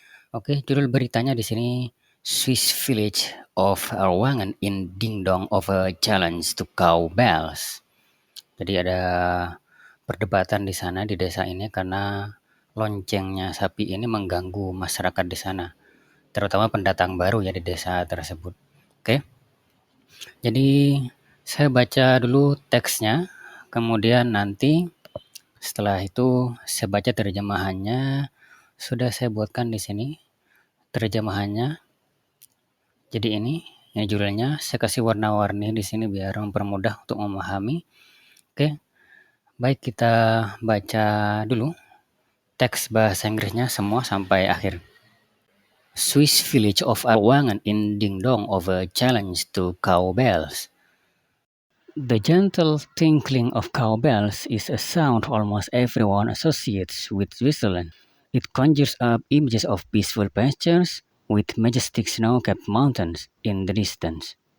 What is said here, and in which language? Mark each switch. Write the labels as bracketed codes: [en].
[id] Oke, judul beritanya di sini [en] Swiss village of Erwangen in Ding Dong over challenge to cowbells. [id] Jadi ada perdebatan di sana di desa ini karena loncengnya sapi ini mengganggu masyarakat di sana, terutama pendatang baru ya di desa tersebut. Oke. Jadi saya baca dulu teksnya, kemudian nanti setelah itu saya baca terjemahannya. Sudah saya buatkan di sini terjemahannya. Jadi ini judulnya. Saya kasih warna-warni di sini biar mempermudah untuk memahami. Oke. Baik, kita baca dulu teks bahasa Inggrisnya semua sampai akhir. [en] Swiss village of Erwangen in Ding Dong over challenge to cowbells. The gentle tinkling of cowbells is a sound almost everyone associates with Switzerland. It conjures up images of peaceful pastures with majestic snow-capped mountains in the distance.